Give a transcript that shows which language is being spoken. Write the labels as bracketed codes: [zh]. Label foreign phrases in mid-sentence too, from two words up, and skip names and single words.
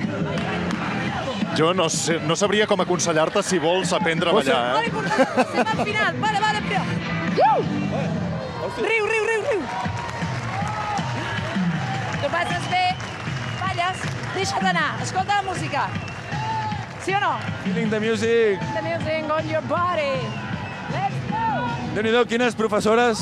[ca] Jo no sabria com aconsellar-te si vols aprendre a ballar, eh? Estem al final. Vale, Riu. Tu passes bé, balles, deixa't anar, escolta la música. Sí o no? [en] Feeling the music. The music on your body. Let's go! [ca] Déu-n'hi-do, quines professores.